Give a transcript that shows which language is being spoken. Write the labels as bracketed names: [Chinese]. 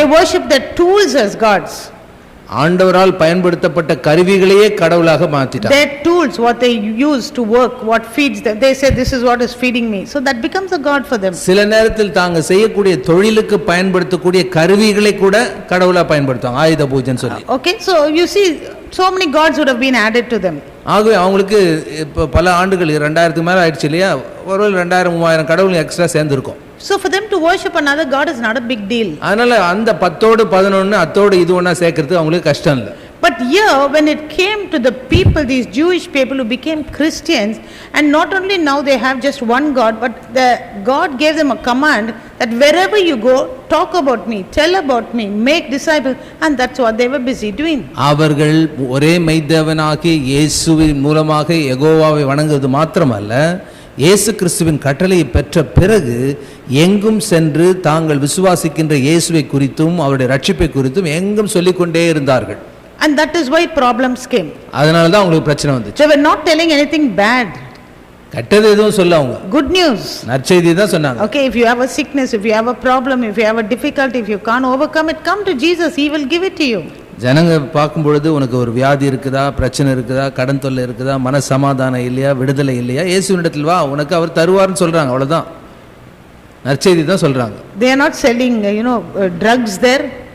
[English] They worship their tools as gods. [Tamil] ஆண்டவரால் பயன்படுத்தப்பட்ட கருவிகளையே கடவுளாக மாத்திட்டாங்க. [English] Their tools, what they use to work, what feeds them, they say this is what is feeding me, so that becomes a god for them. [Tamil] சில நேரத்தில் தாங்க செய்யக்கூடிய தொழிலுக்கு பயன்படுத்தக்கூடிய கருவிகளை கூட கடவுளா பயன்படுத்துவாங்க, ஆயுத பூஜைன்னு சொல்லி. [English] Okay, so you see so many gods would have been added to them. [Tamil] ஆகவே அவங்களுக்கு இப்போ பல ஆண்டுகள் 2000க்கு மேல ஆயிடுச்சு இல்லையா, ஒரு 2000-3000 கடவுள் extra சேர்ந்துருக்கும். [English] So for them to worship another god is not a big deal. [Tamil] அதனால அந்த 10ஓடு 11 அத்தோடு இது ஒண்ணா சேர்க்கிறது அவங்களுக்கு கஷ்டம் இல்லை. [English] But here when it came to the people, these Jewish people who became Christians, and not only now they have just one god, but the God gave them a command that wherever you go, talk about me, tell about me, make disciples, and that's what they were busy doing. [Tamil] அவர்கள் ஒரே மெய்தேவனாகிய இயேசுவின் மூலமாக யெகோவாவை வணங்குவது மாத்திரமல்ல, இயேசு கிறிஸ்துவின் கட்டளையை பெற்ற பிறகு எங்கும் சென்று தாங்கள் விசுவாசிக்கின்ற இயேசுவை குறித்தும் அவருடைய ரட்சிப்பை குறித்தும் எங்கும் சொல்லிக்கொண்டே இருந்தார்கள். [English] And that is why problems came. [Tamil] அதனால தான் உங்களுக்கு பிரச்சனை வந்துச்சு. [English] They were not telling anything bad. [Tamil] கெட்டது எதுவும் சொல்ல அவங்க. [English] Good news. [Tamil] நற்செய்தி தான் சொன்னாங்க. [English] Okay, if you have a sickness, if you have a problem, if you have a difficulty, if you can't overcome it, come to Jesus, he will give it to you. [Tamil] ஜனங்க பார்க்கும் பொழுது உனக்கு ஒரு வியாதி இருக்குதா, பிரச்சனை இருக்குதா, கடன் தொல்லை இருக்குதா, மன சமாதானம் இல்லையா, விடுதலை இல்லையா, இயேசுவினிடத்தில் வா, உனக்கு அவர் தருவார்னு சொல்றாங்க. அவ்வளவுதான், நற்செய்தி தான் சொல்றாங்க. [English] They are not selling drugs there.